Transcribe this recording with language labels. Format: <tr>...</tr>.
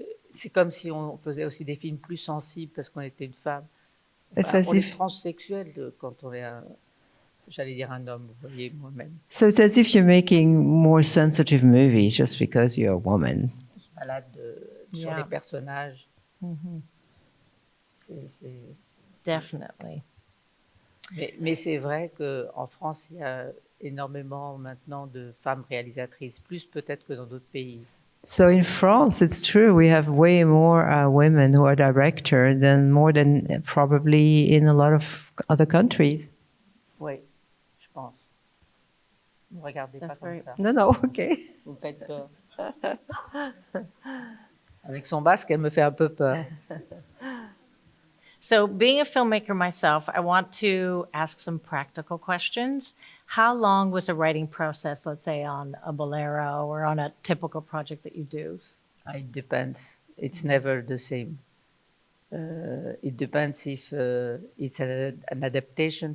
<fr>C'est comme si on faisait aussi des films plus sensibles parce qu'on était une femme. Enfin, on est transsexuel quand on est j'allais dire un homme, vous voyez, moi-même.</fr> <en>So it's as if you're making more sensitive movies just because you're a woman.</en> <fr>On se balade sur les personnages.</fr> <en>Definitely.</en> <fr>Mais c'est vrai qu'en France, il y a énormément maintenant de femmes réalisatrices, plus peut-être que dans d'autres pays.</fr> <en>So in France, it's true, we have way more women who are directors than more than probably in a lot of other countries.</en> <fr>Oui, je pense. Ne me regardez pas comme ça.</fr> <en>No, okay.</en> <fr>Vous me faites peur. Avec son basque, elle me fait un peu peur.</fr> <en>So being a filmmaker myself, I want to ask some practical questions. How long was a writing process, let's say on a Bolero or on a typical project that you do? It depends. It's never the same. It depends if it's an adaptation.</en>